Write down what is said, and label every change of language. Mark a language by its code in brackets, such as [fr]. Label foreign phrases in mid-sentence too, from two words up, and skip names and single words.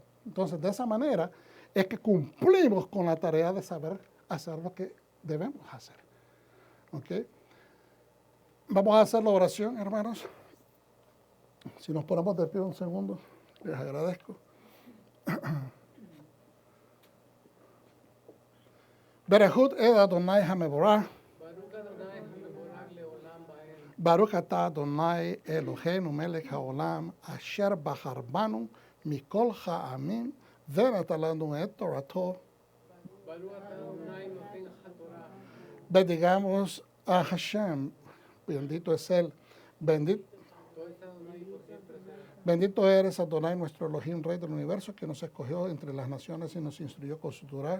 [es] Entonces, de esa manera es que cumplimos con la tarea de saber hacer lo que debemos hacer. ¿Ok? Vamos a hacer la oración, hermanos. Si nos ponemos de pie un segundo, les agradezco. [he] ברכו את אדוני המבורך. ברוך אתה אדוני אלוהינו מלך העולם אשר בחר בנו מכל העמים ונתן לנו את תורתו. [es] Bendigamos a Hashem. Bendito es Él. Bendito eres Adonai, nuestro Elohim, Rey del universo, que nos escogió entre las naciones y nos instruyó con su Torah.